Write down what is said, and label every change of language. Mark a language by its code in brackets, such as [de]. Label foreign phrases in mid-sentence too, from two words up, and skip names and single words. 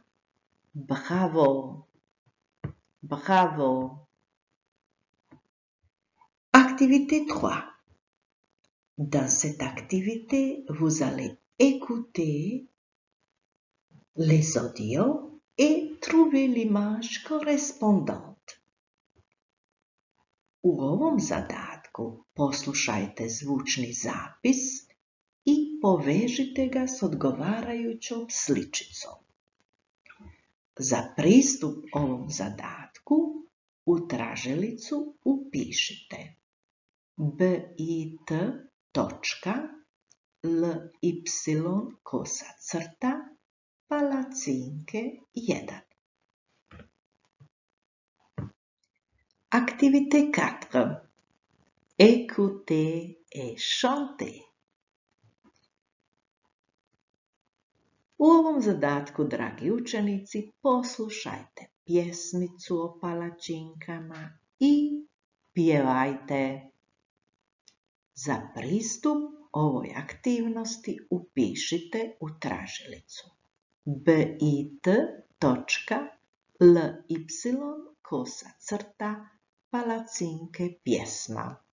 [fr] Bravo! Bravo! Activité 3. Dans cette activité, vous allez écouter les audios et trouver l'image correspondante. [hr] U ovom zadatku poslušajte zvučni zapis i povežite ga s odgovarajućom sličicom. Za pristup ovom zadatku u tražilicu upišite bit.ly/palacinke 1. [fr] Activité 4. Écoutez et chantez. [hr] U ovom zadatku, dragi učenici, poslušajte pjesmicu o palačinkama i pjevajte. Za pristup ovoj aktivnosti upišite u tražilicu bit.ly/palacinke pjesma.